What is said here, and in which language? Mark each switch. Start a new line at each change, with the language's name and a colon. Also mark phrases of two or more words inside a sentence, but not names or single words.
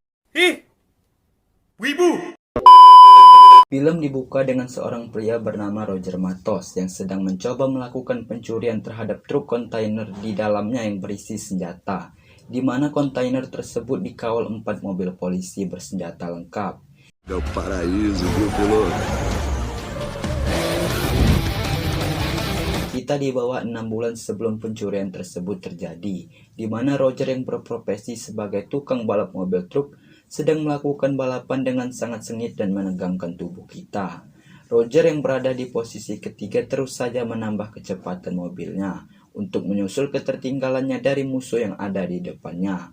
Indonesian: Wibu! Film dibuka dengan seorang pria bernama Roger Matos yang sedang mencoba melakukan pencurian terhadap truk kontainer di dalamnya yang berisi senjata, di mana kontainer tersebut dikawal 4 mobil polisi bersenjata lengkap.
Portuguese: É o paraíso, viu, piloto?
Indonesian: Kita dibawa 6 bulan sebelum pencurian tersebut terjadi, di mana Roger yang berprofesi sebagai tukang balap mobil truk sedang melakukan balapan dengan sangat sengit dan menegangkan tubuh kita. Roger yang berada di posisi ketiga terus saja menambah kecepatan mobilnya untuk menyusul ketertinggalannya dari musuh yang ada di depannya.